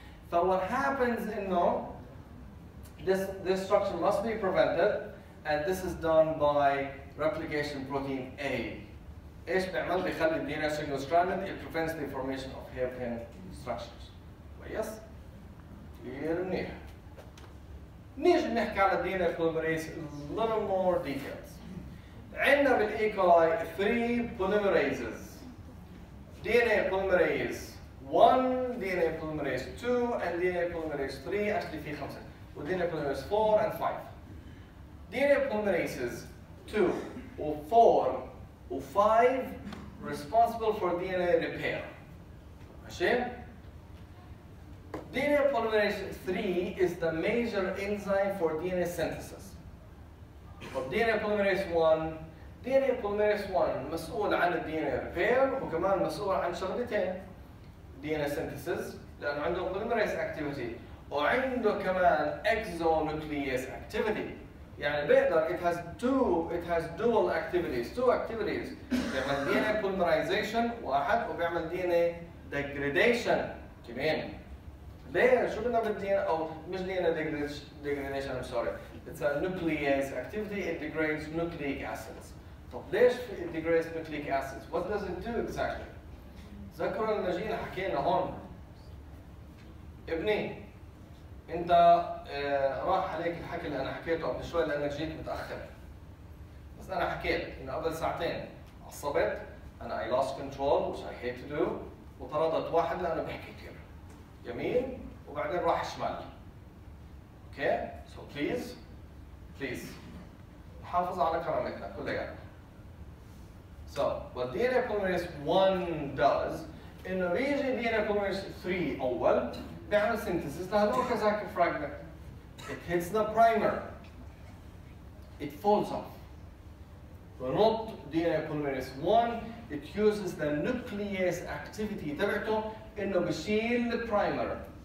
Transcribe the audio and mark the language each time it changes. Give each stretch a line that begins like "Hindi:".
English: So what happens
Arabic: إنه
English: this structure must be prevented, and this is done by replication protein A.
Arabic: ايش بيعمل؟ بيخلي ال
English: DNA single stranded, it prevents the formation of hairpin structures.
Arabic: كويس؟ كثير منيح. نيجي نحكي على ال DNA polymerase
English: a little more details.
Arabic: عندنا بالإي كولاي
English: 3 polymerases. DNA polymerase 1, DNA polymerase 2, and DNA polymerase 3. Actually في 5. و DNA polymerase 4 and 5. DNA polymerases 2 or 4 or 5 responsible for DNA repair.
Arabic: ماشي؟
English: DNA polymerase 3 is the major enzyme for DNA synthesis. But DNA polymerase 1, DNA polymerase 1
Arabic: مسؤول عن ال
English: DNA repair
Arabic: وكمان مسؤول عن شغلتين.
English: DNA synthesis
Arabic: لأنه عنده
English: polymerase activity
Arabic: وعنده كمان
English: exonuclease activity.
Arabic: يعني بيقدر
English: it has dual activities, two activities.
Arabic: بيعمل DNA polymerization واحد وبيعمل DNA degradation كمان. ليه؟ شو بدنا بالDNA أو مش DNA degradation,
English: I'm sorry. It's a nuclease activity, it degrades nucleic acids.
Arabic: طب ليش
English: it degrades nucleic acids? What does it do exactly?
Arabic: تذكروا لما جينا حكينا هون ابني انت راح عليك الحكي اللي انا حكيته قبل شوي لانك جيت متاخر. بس انا حكيت انه قبل ساعتين عصبت انا
English: I lost control which I hate to do
Arabic: وطردت واحد لانه بيحكي كثير يمين وبعدين راح شمال.
English: Okay? So please
Arabic: نحافظ على كرامتنا كلياتنا.
English: So what DNA polymerase 1 does
Arabic: إنه بيجي
English: DNA polymerase 3
Arabic: أول بيعمل
English: synthesis
Arabic: لهذول كذاك
English: fragment. It hits the primer. It falls off. But not DNA polymerase 1. It uses the nuclease activity
Arabic: تبعته إنه بشيل
English: the primer.